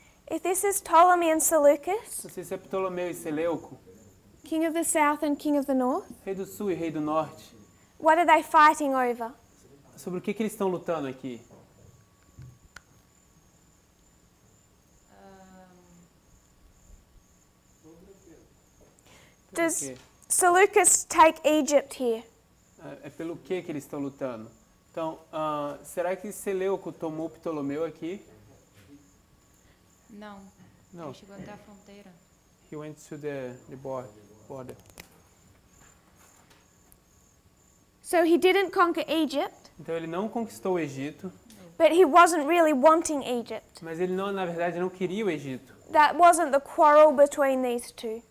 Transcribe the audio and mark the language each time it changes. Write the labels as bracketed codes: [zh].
[en] if this is Ptolemy and Seleucus, [pt] Se isso é Ptolomeu e Seleuco, [en] king of the south and king of the north, [pt] rei do sul e rei do norte, [en] what are they fighting over? [pt] sobre o que eles estão lutando aqui? [en] Does Seleucus take Egypt here? [pt] É pelo que eles estão lutando? Então, será que Seleuco tomou Ptolomeu aqui? Não. Não. Ele chegou até a fronteira. [en] He went to the border. So he didn't conquer Egypt, [pt] Então ele não conquistou o Egito, [en] but he wasn't really wanting Egypt. [pt] mas ele não, na verdade, não queria o Egito. [en] That wasn't the quarrel between these two.